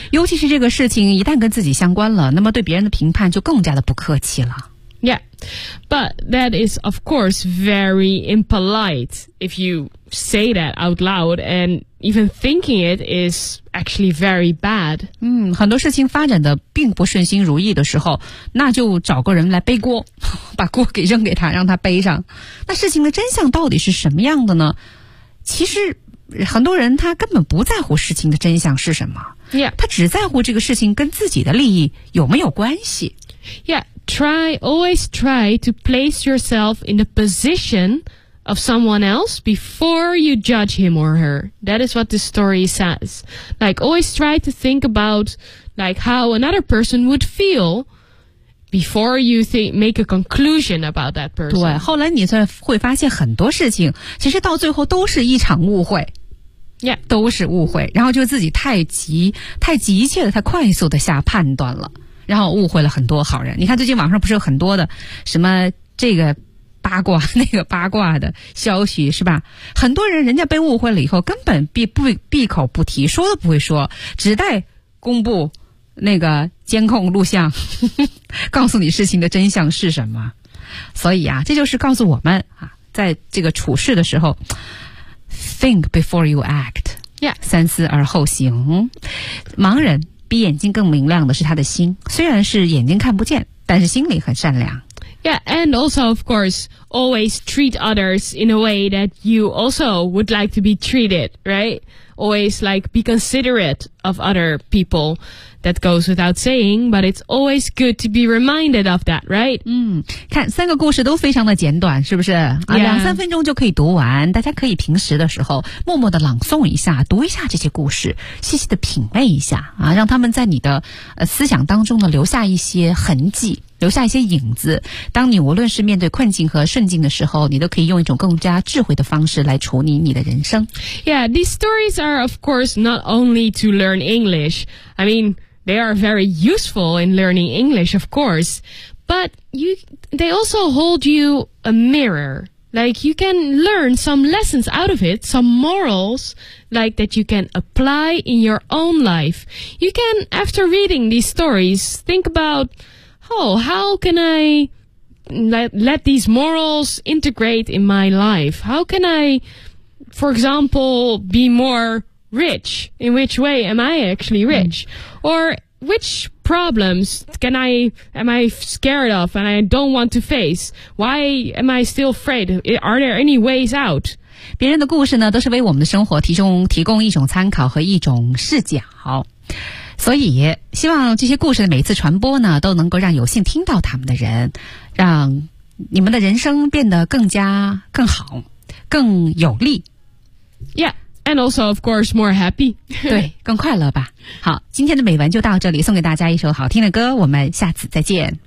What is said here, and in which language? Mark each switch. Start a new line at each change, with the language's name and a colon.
Chinese: 尤其是这个事情一旦跟自己相关了，那么对别人的评判就更加的不客气了。
English: Yeah, but that is of course very impolite if you say that out loud and. Even thinking it is actually very bad.
Chinese: 嗯，很多事情发展的并不顺心如意的时候，那就找个人来背锅，把锅给扔给他，让他背上。那事情的真相到底是什么样的呢？其实很多人他根本不在乎事情的真相是什么。
English: Yeah.
Chinese: 他只在乎这个事情跟自己的利益有没有关系。
English: Yeah, always try to place yourself in the position... of someone else before you judge him or her. That is what this story says. Like, always try to think about, like, how another person would feel before you make a conclusion about that person.
Chinese: 对，后来你才会发现很多事情，其实到最后都是一场误会。
English: Yeah.
Chinese: 都是误会，然后就自己太急切的，太快速的下判断了，然后误会了很多好人。你看最近网上不是有很多的什么这个八卦那个八卦的消息是吧，很多人家被误会了以后根本闭口不提，说都不会说，只待公布那个监控录像告诉你事情的真相是什么。所以啊，这就是告诉我们啊，在这个处事的时候
English: think before you act、 yeah.
Chinese: 三思而后行。盲人比眼睛更明亮的是他的心，虽然是眼睛看不见，但是心里很善良。
English: Yeah, and also, of course, always treat others in a way that you also would like to be treated, right? Always, like, be considerate of other people. That goes without saying, but it's always good to be reminded of that, right?
Chinese: 嗯，看，三个故事都非常的简短，是不是？
English: Yeah.
Chinese: 两三分钟就可以读完，大家可以平时的时候默默的朗诵一下，读一下这些故事，细细的品味一下啊，让他们在你的思想当中呢留下一些痕迹。留下一些影子，当你无论是面对困境和顺境的时候，你都可以用一种更加智慧的方式来处理你的人生。
English: Yeah, these stories are of course not only to learn English. I mean, they are very useful in learning English, of course. But they also hold you a mirror. Like, you can learn some lessons out of it, some morals, like that you can apply in your own life. You can, after reading these stories, think aboutOh, how can I let these morals integrate in my life? How can I, for example, be more rich? In which way am I actually rich? Or which problems am I scared of and I don't want to face? Why am I still afraid? Are there any ways out?
Chinese: 别人的故事呢，都是为我们的生活提供一种参考和一种视角。所以希望这些故事的每一次传播呢，都能够让有幸听到他们的人，让你们的人生变得更加更好更有力。
English: Yeah, and also of course more happy.
Chinese: 对，更快乐吧。好，今天的美文就到这里，送给大家一首好听的歌，我们下次再见。